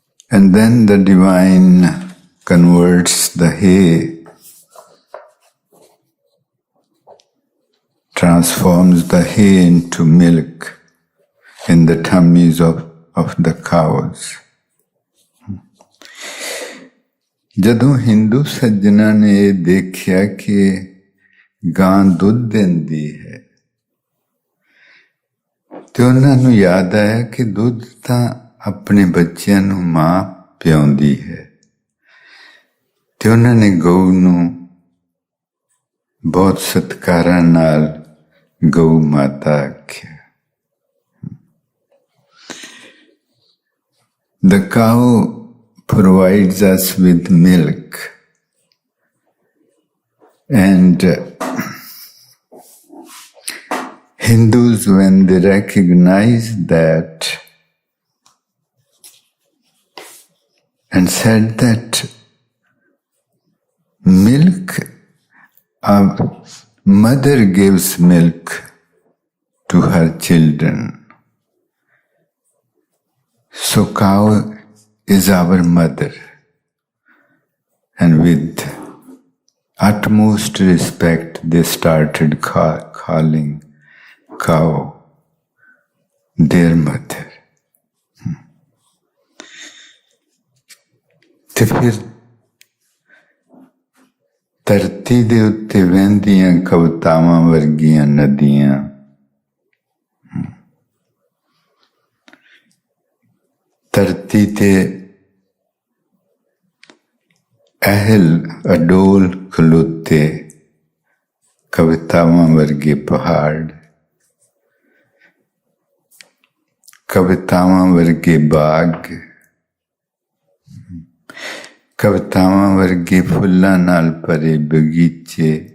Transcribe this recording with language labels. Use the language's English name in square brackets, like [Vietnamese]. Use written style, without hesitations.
[English] And then the divine converts the hay, transforms the hay into milk in the tummies of the cows. [Punjabi] ਜਦੋਂ ਹਿੰਦੂ ਸੱਜਣਾਂ ਨੇ ਇਹ ਦੇਖਿਆ ਕਿ ਗਾਂ ਦੁੱਧ ਦਿੰਦੀ ਹੈ, ਤੇ ਉਹਨਾਂ ਨੂੰ ਯਾਦ ਆਇਆ ਕਿ ਦੁੱਧ ਤਾਂ ਆਪਣੇ ਬੱਚਿਆਂ ਨੂੰ ਮਾਂ ਪਿਆਉਂਦੀ ਹੈ, ਤੇ ਉਹਨਾਂ ਨੇ ਗਊ ਨੂੰ ਬਹੁਤ ਸਤਿਕਾਰਾਂ ਨਾਲ ਗਊ ਮਾਤਾ ਆਖਿਆ। [English] The cow provides us with milk, and Hindus, when they recognize that and said that milk, a mother gives milk to her children. So cow is our mother. And with utmost respect, they started calling cow their mother. [Punjabi] ਤੇ ਫਿਰ ਧਰਤੀ ਦੇ ਉੱਤੇ ਵਹਿੰਦੀਆਂ ਕਵਿਤਾਵਾਂ ਵਰਗੀਆਂ ਨਦੀਆਂ ਧਰਤੀ ਤੇ ਅਹਿਲ ਅਡੋਲ ਖਲੋਤੇ ਕਵਿਤਾਵਾਂ ਵਰਗੇ ਪਹਾੜ ਕਵਿਤਾਵਾਂ ਵਰਗੇ ਬਾਗ ਕਵਿਤਾਵਾਂ ਵਰਗੇ ਫੁੱਲਾਂ ਨਾਲ ਭਰੇ ਬਗੀਚੇ